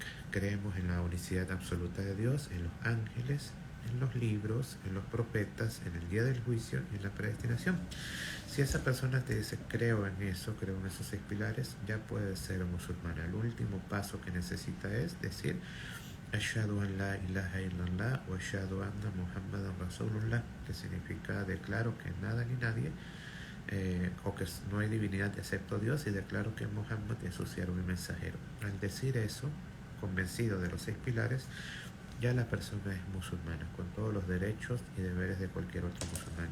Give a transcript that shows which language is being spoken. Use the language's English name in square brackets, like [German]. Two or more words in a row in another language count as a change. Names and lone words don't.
[Spanish] Creemos en la unicidad absoluta de Dios, en los ángeles, en los libros, en los profetas, en el día del juicio y en la predestinación. Si esa persona te dice: creo en eso, creo en esos 6 pilares, ya puede ser musulmana. El último paso que necesita es decir: [Arabic] أشهد أن لا إله إلا الله o أشهد أن محمدا رسول الله, [Spanish] que significa: declaro que nada ni nadie, o que no hay divinidad excepto Dios, y declaro que Muhammad es su siervo y mensajero. Al decir eso, convencido de los 6 pilares, ya la persona es musulmana, con todos los derechos y deberes de cualquier otro musulmán.